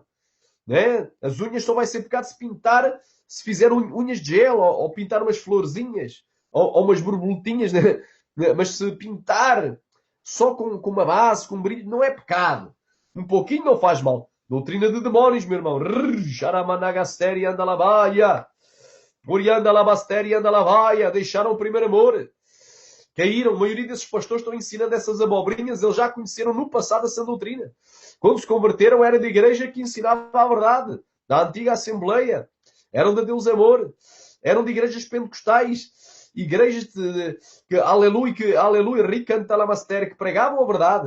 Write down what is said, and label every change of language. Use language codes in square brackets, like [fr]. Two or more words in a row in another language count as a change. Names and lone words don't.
[pt] Né? As unhas só vai ser pecado se pintar, se fizer unhas de gel, ou pintar umas florzinhas, ou umas borboletinhas, né? Mas se pintar só com uma base, com brilho, não é pecado. Um pouquinho não faz mal. Doutrina de demónios, meu irmão. Xaramanagasteri anda lavaia. Orianda labasteri anda lavaia. Deixaram o primeiro amor. Caíram. A maioria desses pastores estão ensinando essas abobrinhas. Eles já conheceram no passado essa doutrina. Quando se converteram, era da igreja que ensinava a verdade. Da antiga Assembleia. Eram de Deus Amor. Eram de igrejas pentecostais. Igrejas que aleluia, ricantalamastéria, que pregavam a verdade.